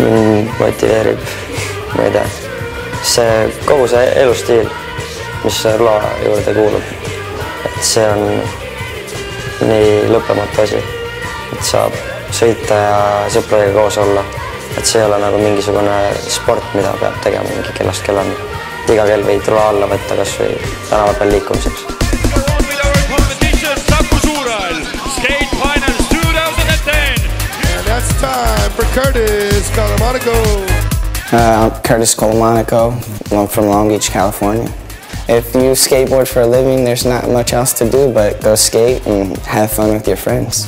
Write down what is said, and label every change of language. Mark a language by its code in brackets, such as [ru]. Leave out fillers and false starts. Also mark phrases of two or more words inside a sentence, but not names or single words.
[et] Motiveerib, ma ei tea, see kogu see elustiil, mis loa juurde kuulub, et see on nii lõppematu asi, et saab sõita ja sõpradega koos olla. Et see ei ole nagu mingisugune sport, mida peab tegema mingi kellast kellani. Iga kell võid tule alla võtta kas või tänava peal liikumiseks. [en] And that's time for Curtis Colomanico. I'm Curtis Colomanico. I'm from Long Beach, California. If you skateboard for a living, there's not much else to do but go skate and have fun with your friends.